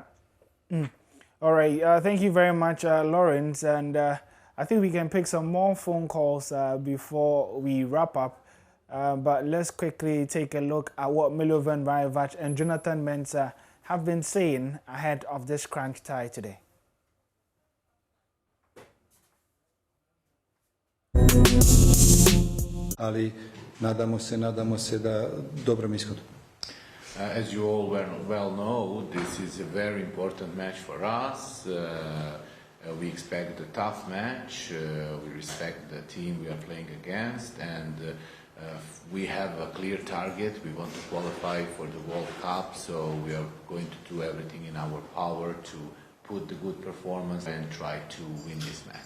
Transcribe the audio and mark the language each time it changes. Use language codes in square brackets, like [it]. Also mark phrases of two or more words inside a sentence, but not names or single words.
[en] All right, thank you very much, Lawrence. And I think we can pick some more phone calls before we wrap up. But let's quickly take a look at what Milovan Rajevac and Jonathan Mensah have been saying ahead of this crunch tie today. [sr] Ali nadamo se da dobrom ishodu. [en] As you all well know, this is a very important match for us. We expect a tough match. We respect the team we are playing against, and we have a clear target. We want to qualify for the World Cup, so we are going to do everything in our power to put the good performance and try to win this match.